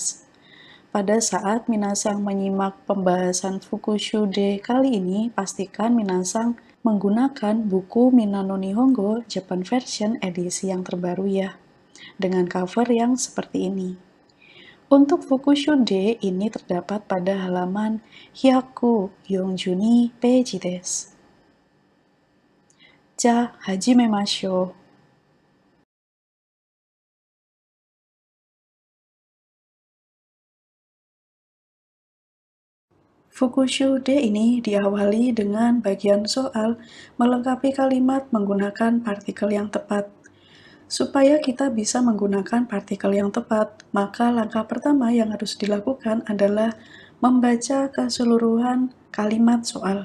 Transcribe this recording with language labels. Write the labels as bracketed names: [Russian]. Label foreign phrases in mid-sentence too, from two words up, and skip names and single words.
[Indonesian] Pada saat minasang menyimak pembahasan Fukushu D kali ini, pastikan minasang menggunakan buku Minano Nihongo Japan Version edisi yang terbaru ya, dengan cover yang seperti ini. Untuk Fukushu D ini terdapat pada halaman [Japanese] 百四十二ページです. じゃ、始めましょう. [Indonesian] Fukushu D ini diawali dengan bagian soal melengkapi kalimat menggunakan partikel yang tepat. Supaya kita bisa menggunakan partikel yang tepat, maka langkah pertama yang harus dilakukan adalah membaca keseluruhan kalimat soal.